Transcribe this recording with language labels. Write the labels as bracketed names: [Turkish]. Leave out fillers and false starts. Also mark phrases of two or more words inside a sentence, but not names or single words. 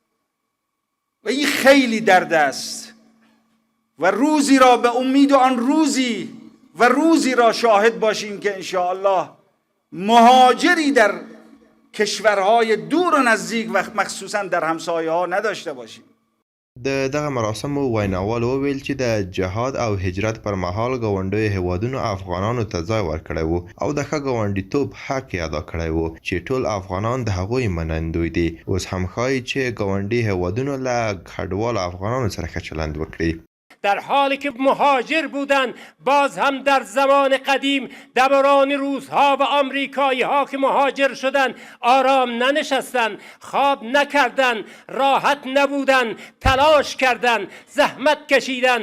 [Persian] و این خیلی درد است و روزی را به امید آن روزی را شاهد باشیم که انشاءالله مهاجری در کشورهای دور و نزدیک و مخصوصا در همسایه ها نداشته باشیم. [Pashto] د دغه مراسمو ویناوال وویل چې د جهاد او هجرت پر مهال ګاونډیو هیوادونو افغانانو ته ځای ورکړی و او د ښه ګاونډیتوب حق یې ادا کړی و چې ټول افغانان د هغوی منندوی دي. اوس هم ښایي چې ګاونډي هیوادونو له کډوالو افغانانو سره ښه چلند وکړي. [Persian] در حالی که مهاجر بودند، باز هم در زمان قدیم دوران روس‌ها و آمریکایی‌ها که مهاجر شدند آرام ننشستند، خواب نکردند، راحت نبودند، تلاش کردند، زحمت کشیدند.